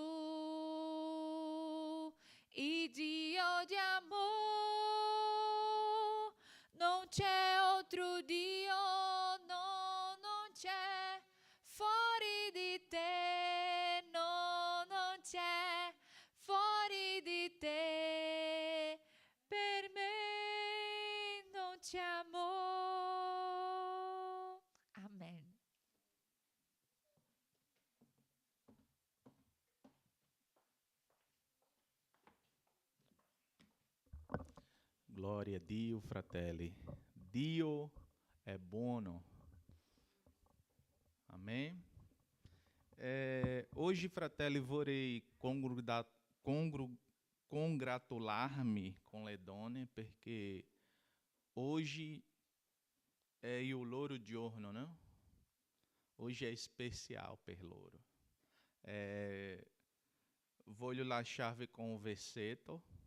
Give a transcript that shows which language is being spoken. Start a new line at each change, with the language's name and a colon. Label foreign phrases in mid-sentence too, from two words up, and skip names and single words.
Italian: tu, e Dio di amor, non c'è altro Dio, no, non c'è fuori di te, no, non c'è fuori di te, per me non c'è amor. Amen. Glória a Dio, fratelli. Dio è buono. Amém? Hoje, fratelli, vorrei
Portuguese: congratular-me com
Italian: le donne, perché hoje è il loro giorno, no? Hoje è especial per loro. Voglio lasciarvi con un versetto.